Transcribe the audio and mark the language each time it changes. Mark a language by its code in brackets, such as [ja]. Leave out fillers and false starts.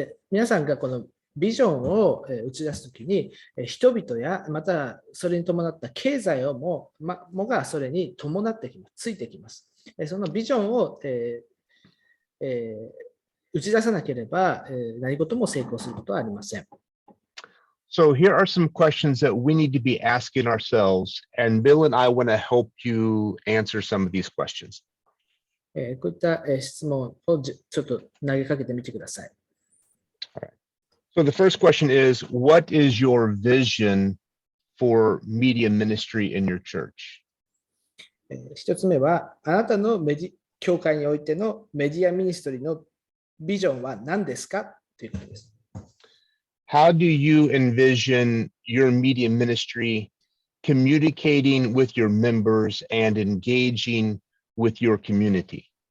[ja] 皆さんがこのビジョンを打ち出すときに、人々やまたそれに伴った経済をもがそれに伴ってきます、ついてきます。そのビジョンを打ち出さなければ何事も成功することはありません。 [en] So here are some questions that we need to be asking ourselves, and Bill and I want to help you answer some of these questions. [ja] こういった質問をちょっと投げかけてみてください。 [en] All right. So the first question is, what is your vision for media ministry in your church? [ja] 一つ目は、あなたの教会においてのメディアミニストリーのビジョンは何ですかということです。 [en] How do you envision your media ministry communicating with your members and engaging with your community?